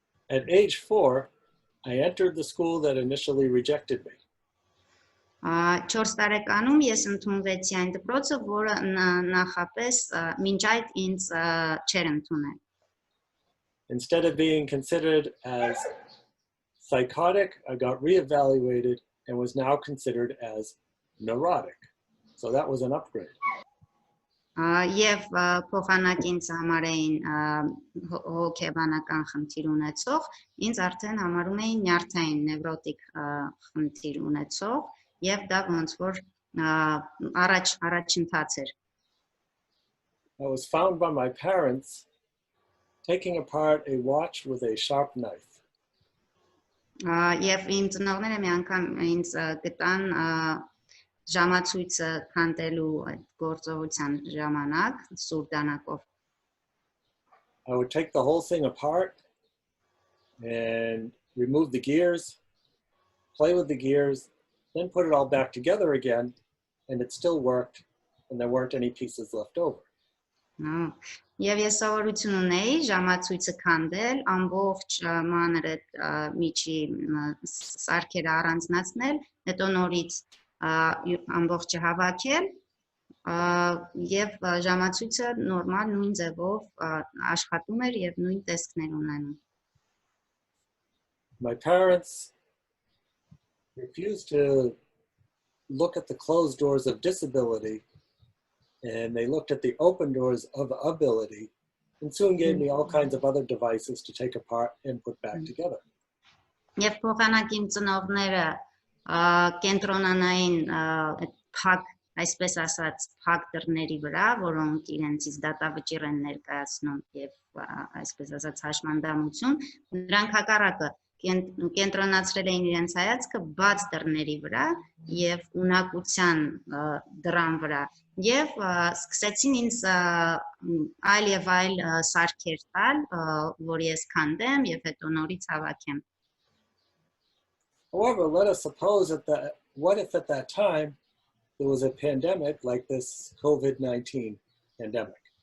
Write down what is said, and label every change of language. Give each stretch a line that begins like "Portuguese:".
English: At age 4, I entered the school that initially rejected me.
Armenian: 4 տարեկանում ես ընդունվեցի այն դպրոցը, որը նախապես մինչ այդ ինձ չէր ընդունել։
English: Instead of being considered as psychotic, I got reevaluated and was now considered as neurotic. So that was an upgrade.
Armenian: Եվ փոխանակ ինձ համարեին հոգեբանական խնդիր ունեցող, ինձ արդեն համարում էին նյարդային նևրոտիկ խնդիր ունեցող, եւ դա ոնց որ առաջընթաց էր։
English: I was found by my parents taking apart a watch with a sharp knife.
Armenian: Եվ իմ ծնողները մի անգամ ինձ գտան ժամացույցը քանդելու այդ գործողության ժամանակ սուր դանակով։
English: I would take the whole thing apart and remove the gears, play with the gears, then put it all back together again, and it still worked, and there weren't any pieces left over.
Armenian: Եվ ես սովորություն ունեի ժամացույցը քանդել, ամբողջ մանր այդ միջի սարքերը առանձնացնել, հետո նորից ամբողջը հավաքել եւ ժամացույցը նորմալ նույն ձևով աշխատում էր եւ նույն տեսքներ ունենում։
English: My parents refused to look at the closed doors of disability, and they looked at the open doors of ability, and soon gave me all kinds of other devices to take apart and put back together.
Armenian: Եվ փոխանակ իմ ծնողները կենտրոնանային փակ, այսպես ասած, փակ դռների վրա, որոնք իրենցից դատավճիռ են ներկայացնում եւ այսպես ասած հաշմանդամություն, նրանք հակառակը կենտրոնացրել էին իրենց հայացքը բաց դռների վրա եւ ունակության դռան վրա եւ սկսեցին ինձ այլ եւ այլ սարքեր տալ, որ ես քանդեմ եւ հետո նորից հավաքեմ։
English: However, let us suppose what if at that time there was a pandemic like this COVID-19 pandemic?